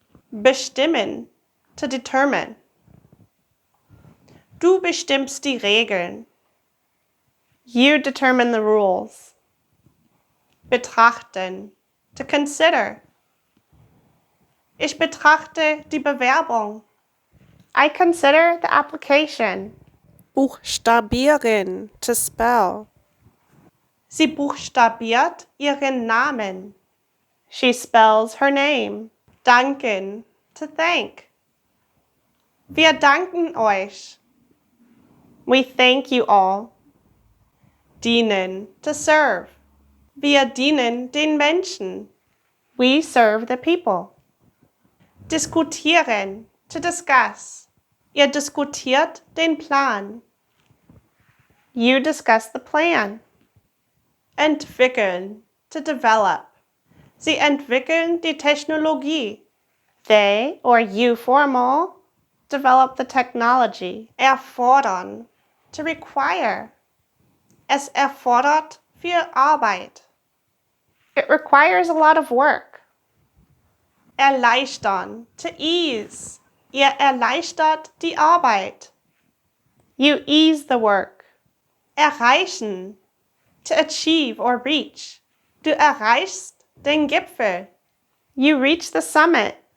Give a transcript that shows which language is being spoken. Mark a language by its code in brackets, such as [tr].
[en] Bestimmen, to determine. [de] Du bestimmst die Regeln. [en] You determine the rules. [de] Betrachten, [en] to consider. [de] Ich betrachte die Bewerbung. [en] I consider the application. Buchstabieren, to spell. [de] Sie buchstabiert ihren Namen. [en] She spells her name. Danken, to thank. [de] Wir danken euch. [en] We thank you all. Dienen, to serve. [de] Wir dienen den Menschen. [en] We serve the people. [de] Diskutieren, [en] to discuss. [de] Ihr diskutiert den Plan. [en] You discuss the plan. Entwickeln, to develop. [de] Sie entwickeln die Technologie. [en] They, or you formal, develop the technology. Erfordern, to require. [de] Es erfordert viel Arbeit. [en] It requires a lot of work. Erleichtern, to ease. [de] Ihr erleichtert die Arbeit. [en] You ease the work. Erreichen, to achieve or reach. [de] Du erreichst den Gipfel. [en] You reach the summit.